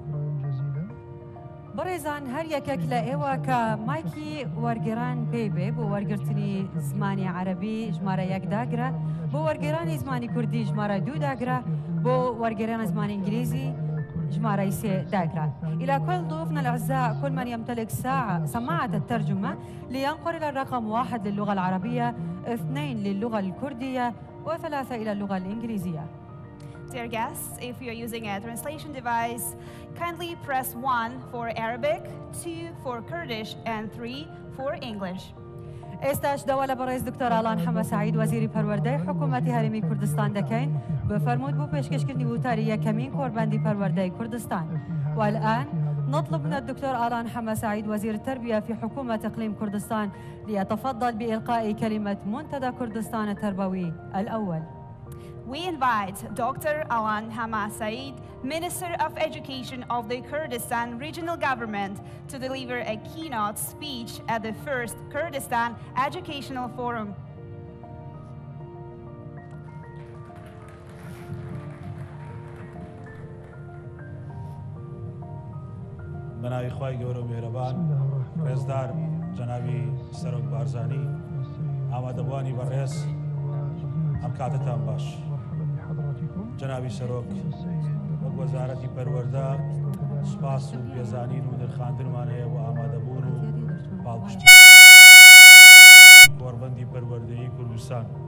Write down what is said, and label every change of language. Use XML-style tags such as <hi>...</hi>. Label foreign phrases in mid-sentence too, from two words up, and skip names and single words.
<ckb>بەڕێزان هەر یەکێک لە ئێوە کە مایکی وەرگێران پێی بێ بۆ وەرگرتنی زمانی عەرەبی ژمارە 1 داگرە، بۆ وەرگێرانی زمانی کوردی ژمارە 2 داگرە، بۆ وەرگێرانی زمانی ئینگلیزی ژمارە 3 داگرة.</ckb> <ar>إلى كل ضيوفنا الأعزاء كل من يمتلك سماعة الترجمة لينقل إلى الرقم 1 للغة العربية، 2 للغة الكردية و3 إلى اللغة الإنجليزية.</ar> <en>Dear guests, if you're using a translation device, kindly press 1 for Arabic, 2 for Kurdish, and 3 for English.</en> <ckb>ئێستاش دەوا لە بەڕێز دکتۆر ئالان حەمە سعید وەزیری پەروەردەی حکوومەتی هەرێمی کوردستان دەکەین بفەرمود بۆ پێشکەشکردنی وتاری یەکەمین کۆربەندی پەروەردەی کوردستان.</ckb> <ar>والآن نطلب من الدكتور آلان حمى سعيد وزير التربية في حكومة إقليم كردستان ليتفضل بإلقاء كلمة منتدى كردستان التربوي الأول.</ar> <en>we invite Dr. Alan Hamas Saeed, Minister of Education of the Kurdistan Regional Government, to deliver a keynote speech at the first Kurdistan Educational Forum.</en> <ckb>بناوی خوای گەورە و میهرەبان ڕێزدار جەنابی سەرۆک بارزانی ئامادەبوانی بەڕێز ئەم کاتتان باش جەنابی سەرۆک وەک وەزارەتی پەروەردە سوپاس و پێزانین و دەرخاندنمان هەیە بۆ ئامادەبوون و پاڵپشتی کۆڕبەندی پەروەردەیی کوردستان</ckb>